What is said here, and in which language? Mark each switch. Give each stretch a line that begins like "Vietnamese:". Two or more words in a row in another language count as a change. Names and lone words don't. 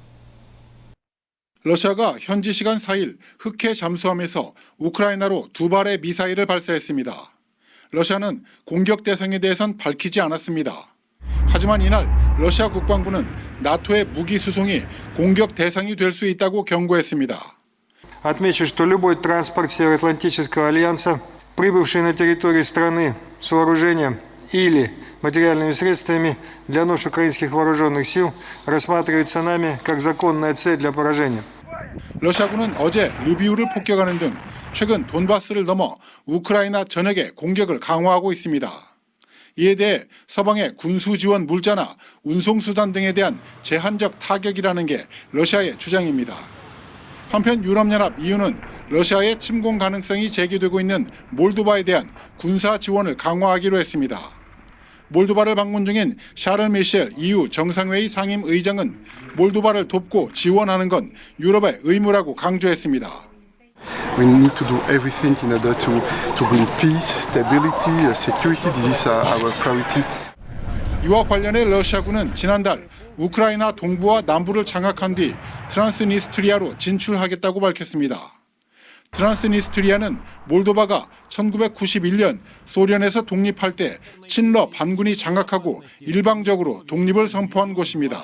Korean: 러시아가 현지 시간 4일 흑해 잠수함에서 우크라이나로 2발의 미사일을 발사했습니다. 러시아는 공격 대상에 대해선 밝히지 않았습니다. 하지만 이날 러시아 국방부는 나토의 무기 수송이 공격 대상이 될 수 있다고 경고했습니다.
Russian: Отмечу, что любой транспорт Североатлантического альянса, прибывший на территорию страны с вооружением или материальными средствами для нужд украинских вооруженных сил, рассматривается нами как законная цель для поражения.
Korean: 러시아군은 어제 르비우를 폭격하는 등 최근 돈바스를 넘어 우크라이나 전역에 공격을 강화하고 있습니다. 이에 대해 서방의 군수 지원 물자나 운송수단 등에 대한 제한적 타격이라는 게 러시아의 주장입니다. 한편 유럽연합 EU는 러시아의 침공 가능성이 제기되고 있는 몰도바에 대한 군사 지원을 강화하기로 했습니다. 몰도바를 방문 중인 샤를 미셸 EU 정상회의 상임 의장은 몰도바를 돕고 지원하는 건 유럽의 의무라고 강조했습니다.
English: We need to do everything in order to bring peace, stability, security. This is our priority.
Korean: 이와 관련해 러시아군은 지난달 우크라이나 동부와 남부를 장악한 뒤 트란스니스트리아로 진출하겠다고 밝혔습니다. 트란스니스트리아는 몰도바가 1991년 소련에서 독립할 때 친러 반군이 장악하고 일방적으로 독립을 선포한 곳입니다.